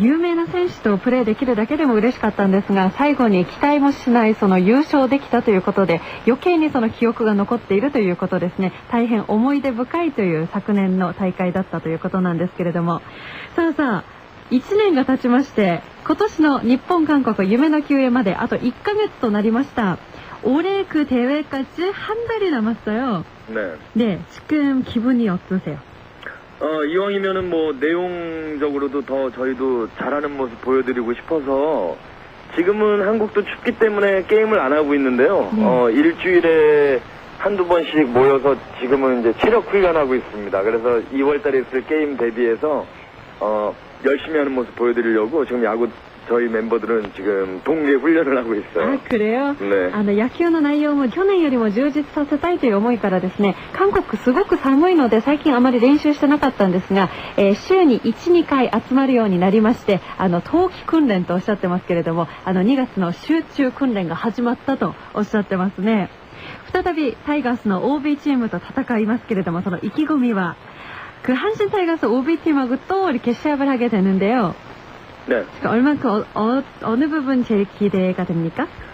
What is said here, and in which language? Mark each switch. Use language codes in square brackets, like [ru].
[ja] 有名な選手とプレーできるだけでも嬉しかったんですが、最後に期待もしないその優勝できたということで、余計にその記憶が残っているということですね。大変思い出深いという昨年の大会だったということなんですけれども。さあ、1年が経ちまして、今年の日本韓国夢の球へまであと1ヶ月となりました。 [ko] 올해 그 대회까지 한 달이 남았어요. 네. 네, 지금 기분이 어떠세요? 이왕이면은 뭐 내용적으로도 더 저희도 잘하는 모습 보여드리고 싶어서 지금은 한국도 춥기 때문에 게임을 안 하고 있는데요. 일주일에 한두 번씩 모여서 지금은 이제 체력 훈련하고 있습니다. 그래서 2월달에 있을 게임 대비해서 열심히 하는 모습 보여드리려고 지금 저희 멤버들은 지금 동계 훈련을 하고 있어요. 아, 그래요? 네. [ja] 野球の内容も去年よりも充実させたいという思いからですね、韓国すごく寒いので最近あまり練習してなかったんですが、週に1、2回集まるようになりまして、冬季訓練とおっしゃってますけれども、2月の集中訓練が始まったとおっしゃってますね。再びタイガースの OB チームと戦いますけれども、その意気込みは、 [ko] 한신 타이거스 OB 팀하고 또 이렇게 시합을 하게 되는데요. 네. 얼만큼 어느 부분 제일 기대가 됩니까?